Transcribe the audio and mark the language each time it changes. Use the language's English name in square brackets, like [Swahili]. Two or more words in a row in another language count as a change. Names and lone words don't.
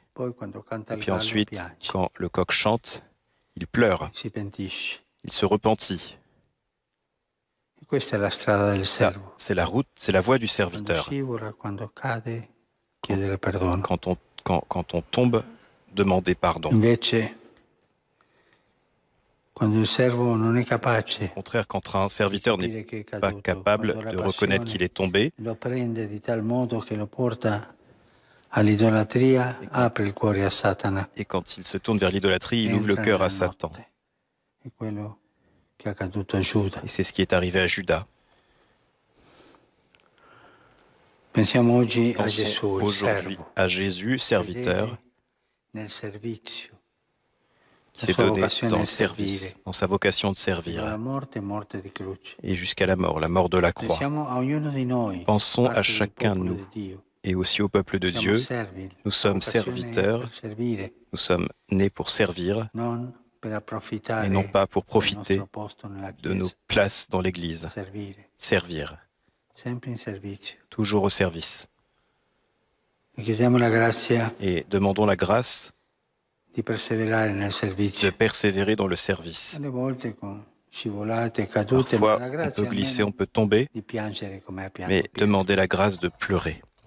[Italian] Poi quando canta [French] Et [Italian] il [French] puis [Italian] gallo [French] ensuite, [Italian] piange, [French] quand le coq chante, il pleure, [Italian] si pentisce. [French] il se repentit. [Italian] E questa è la strada del [French] Ça, [Italian] servo. [French] c'est la route, c'est la voie du [Italian] Quando [French] serviteur. [Italian] scivola, quando cade, chiedere perdono. [French] Quand on tombe, demander pardon. [Italian] Invece, quando il servo non è [French] Au [Italian] capace [French] contraire, quand un serviteur [Italian] di [French] n'est [Italian] capire che è [French] pas [Italian] caduto, [French] capable [Italian] quando la [French] de reconnaître [Italian] passione [French] qu'il est tombé, [Italian] lo prende di tal modo che lo porta all'idolatria, apre il cuore a Satana. [French] et quand il se tourne vers l'idolâtrie, il ouvre le [Italian] Entra [French] cœur à [Italian] nella [French] Satan. [Italian] notte. È quello che è accaduto a Giuda. [French] Et c'est ce qui est arrivé à Judas. [Italian] Pensiamo oggi a [French] Pensons [Italian] Gesù, il [French] aujourd'hui [Italian] servo, [French] à Jésus, serviteur, [Italian] fedele nel servizio, [French] qui [Italian] la [French] s'est [Italian] sua [French] donné [Italian] vocazione [French] dans [Italian] è [French] le service, [Italian] servire, [French] dans sa vocation de [Italian] fino [French] servir, [Italian] alla morte e morte di croce. [French] et jusqu'à la mort de la croix. [Italian] Pensiamo a ognuno di noi, [French] Pensons à [Italian] parte del [French] chacun de [Italian] popolo [French] nous, [Italian] di Dio. [French] et aussi au peuple de [Italian] Siamo [French] Dieu. [Italian] servi, [French] Nous sommes [Italian] la vocazione è [French] serviteurs, [Italian] per servire, [French] nous sommes nés pour servir, [Italian] non per approfittare [French] et non pas pour [Italian] del [French] profiter [Italian] nostro posto nella [French] de nos [Italian] Chiesa. [French] places dans l'Église. [Italian] Servire, [French] Servir, [Italian] sempre in servizio. [French] toujours au service. [Italian] E chiediamo la grazia [French] Et demandons la grâce [Italian] di perseverare nel [French] de [Italian] servizio. [French] persévérer dans le service. [Italian] Alle volte con scivolate e cadute, ma [French] Parfois, [Italian] la [French] on [Italian] grazia [French] peut glisser, [Italian] almeno [French] on peut tomber, [Italian] di piangere come ha pianto [French] mais [Italian] Pietro. [French] demandez la grâce de pleurer.